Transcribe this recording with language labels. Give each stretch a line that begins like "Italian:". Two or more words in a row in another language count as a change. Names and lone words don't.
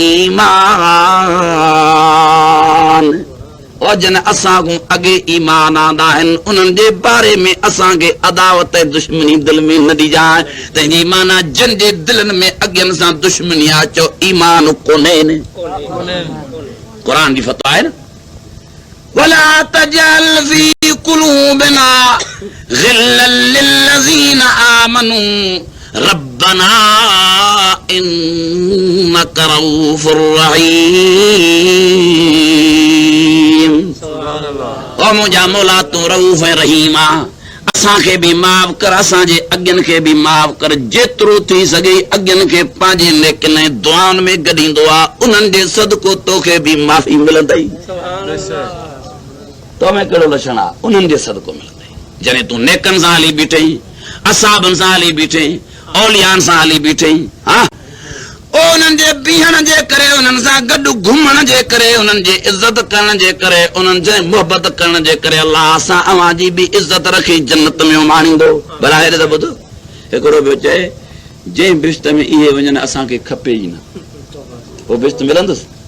Sindhi: ईमान और जन असांखों अॻे ईमान आंदा आहिनि उन्हनि जे बारे में असांखे अदावत ऐं दुश्मनी दिल में न ॾिजाए तंहिंजी माना जिन जे दिलनि में अॻियनि सां दुश्मनी आहे चओ ईमान कोन्हे क़ुर जी फतवा आहे न
Arabic: ولا تجعل في قلوبنا غلا للذين آمنوا ربنا إنك رءوف رحيم
Sindhi: ओ मुंहिंजा मौला तूं रऊफ ऐं रहीम आ असांखे बि माफ़ कर असांजे अॻियनि खे बि माफ़ कर जेतिरो थी सघे अॻियनि खे पंहिंजे नेकिन ऐं दुआनि में गॾींदो आहे उन्हनि जे सदको तोखे बि माफ़ी मिलंदई तो में कहिड़ो लक्षण आहे उन्हनि जे सदको मिलंदई जॾहिं तूं नेकनि सां हली बीठई असाबनि सां हली बीठई औलियान सां हली बीठई हा उन्हनि जे बीहण जे करे उन्हनि सां गॾु घुमण जे करे उन्हनि जी इज़त करण जे करे उन्हनि जे मोहबत करण जे करे अलाह असां अवां जी बि इज़त रखी जन्नत में माणींदो भला हेॾे त ॿुध हिकिड़ो ॿियो चए जंहिं बिश्त में इहे वञनि असांखे खपे ई न पोइ बिश्त मिलंदुसि